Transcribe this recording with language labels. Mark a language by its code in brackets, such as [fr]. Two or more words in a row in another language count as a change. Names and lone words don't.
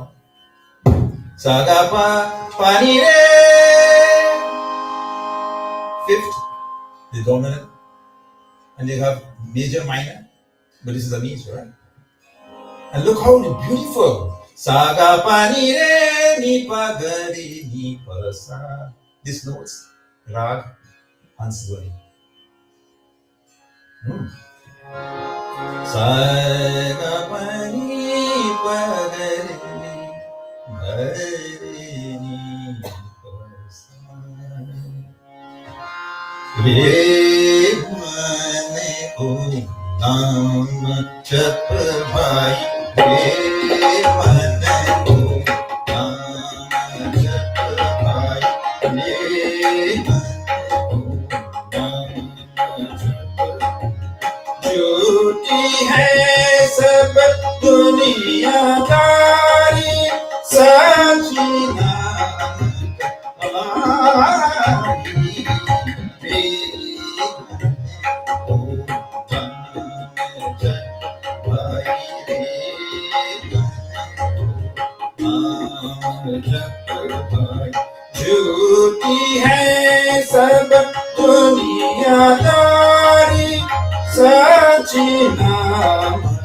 [en] Sagapa, pani re, fifth, the dominant, and you have major, minor, but this is a major, right? And look how beautiful. Saga pani re ni pa ga re ni pa sa. This notes, rag, Hansdhwani. Saga pani pa ga re ni pa sa. [hi] रे मने को नाम जप भाई. रे मने को नाम जप भाई. रे मने को नाम जप भाई. झूठी है सब दुनियादारी सच्ची नाम हमारी झूठी है सब दुनियादारी सच्ची नाम